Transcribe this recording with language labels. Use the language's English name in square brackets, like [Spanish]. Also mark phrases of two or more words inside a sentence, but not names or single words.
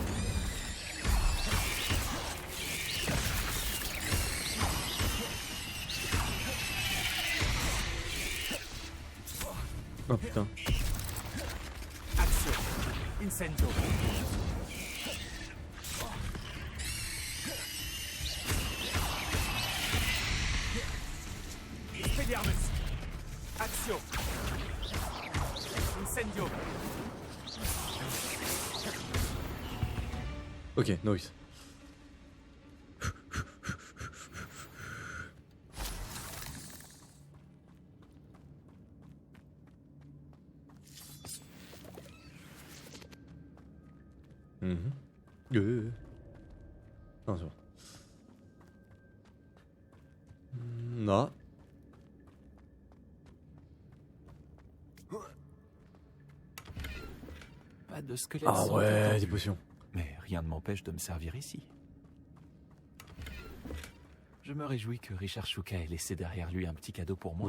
[French] Oh putain. Action. Incendio. Expelliarmus. Action. Incendio. [English] Ok, noise. Mhm. [French] Non, c'est bon. Non. Pas de squelette Ah sans ouais, tendu. des potions. Mais rien ne m'empêche de me servir ici. Je me réjouis que Richard Shuka ait laissé derrière lui un petit cadeau pour moi.